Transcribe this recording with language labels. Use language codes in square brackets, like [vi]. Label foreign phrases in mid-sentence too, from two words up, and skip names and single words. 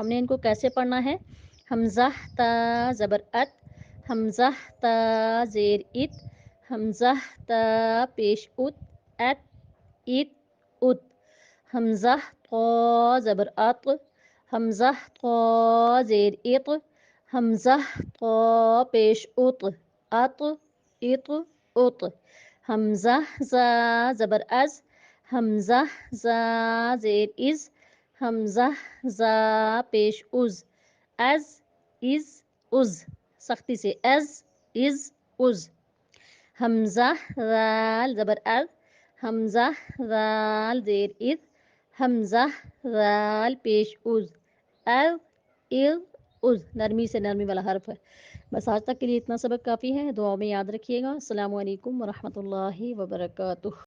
[ur] ہم نے ان کو کیسے پڑھنا ہے؟ حمزہ تا زبر ات، حمزہ تا زیر ات، حمزہ تا پیش ات، ات، ات، ات۔ حمزہ طا زبر اط، حمزہ طا زیر اط، حمزہ طا پیش اط، اط، اط، اط۔ حمزہ زا زبر از، حمزہ زا زیر از، حمزہ زا پیش از، از، از، از۔ سختی سے از، از، از۔ حمزہ ذال زبر از، حمزہ ذال زیر از، حمزہ ذال پیش از، از، از، از۔ نرمی سے نرمی والا حرف ہے۔ بس آج تک کے لیے اتنا سبق کافی ہے۔ دعاؤں میں یاد رکھیے گا۔ [ar] السلام علیکم ورحمۃ اللہ وبرکاتہ۔